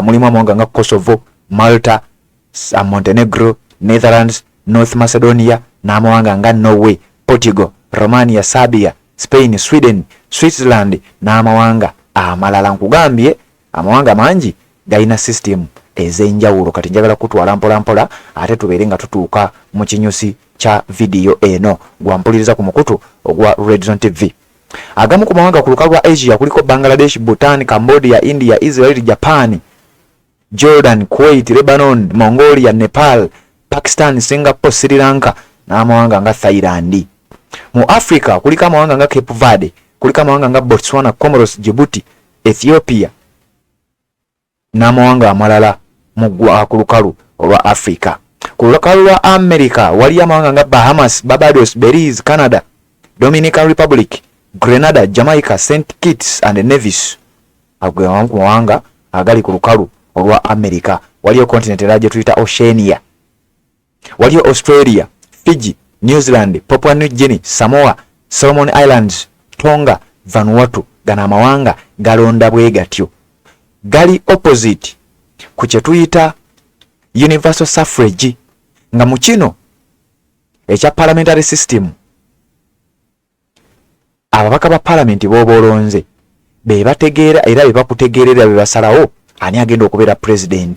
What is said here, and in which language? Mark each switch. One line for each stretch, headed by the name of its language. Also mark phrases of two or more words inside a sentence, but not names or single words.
Ganda: Mulimu amawanga nga Kosovo, Malta, Montenegro, Netherlands, North Macedonia n'amawanga nga Norway, Portugal, Romania, Serbia, Spain, Sweden, Switzerland n'amawanga amalala. Nkugambye amawanga mangi galina system ez'enjawulo. Kati njagala kutwala mpola ate tubeere nga tutuuka mu kinyusi kya video eno gwampuliriza ku mukutu ogwa Red Zone TV. Agamu ku mawanga ku lukalu lwa Asia kuliko Bangladesh, Bhutan, Cambodia, India, Israel, Japan, Jordan, Kuwait, Lebanon, Mongolia, Nepal, Pakistan, Singapore, Sri Lanka n'amawanga nga Thailand. Mu Africa kuliko amawanga nga Cape Verde, kuliko amawanga nga Botswana, Comoros, Djibouti, Ethiopia n'amawanga amalala ku lukalu olwa Africa. Ku lukalu lwa America wali amawanga nga Bahamas, Barbados, Belize, Canada, Dominican Republic, Grenada, Jamaica, St. Kitts and Nevis. Amawanga agali ku lukalu olwa America. Waliyo continent era gye tuyita Oceania, waliyo Australia, Fiji, New Zealand, Papua New Guinea, Samoa, Solomon Islands, Tonga, Vanuatu. Gana amawanga galonda bwe gatyo, gali opposite ku kye tuyita
English: universal suffrage,
Ganda: nga mu kino ekya
English: parliamentary system
Ganda: ababaka ba parliament b'obolonze be bategeera era be bakutegeerera be basalawo ani agenda okubeera president.